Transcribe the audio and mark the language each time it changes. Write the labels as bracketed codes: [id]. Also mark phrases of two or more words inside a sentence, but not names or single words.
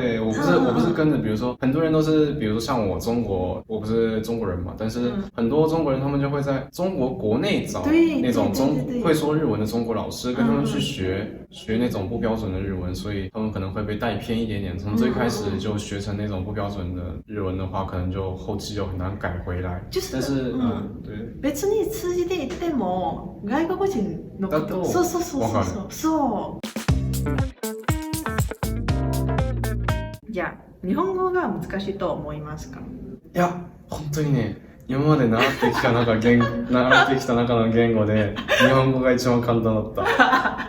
[zh] 对，我不是跟着，比如说很多人都是，比如说像我我不是中国人嘛，但是很多中国人他们就会在中国国内找那种会说日文的中国老师，跟他们去学那种不标准的日文，所以他们可能会被带偏一点点。从最开始就学成那种不标准的日文的话，可能就后期就很难改回来。但是对。 [ja] 別に通じていても外国人のこと、そう。じゃあ日本語が難しいと思いますか？いや、本当にね。今まで習ってきた中の言語で日本語が一番簡単だった。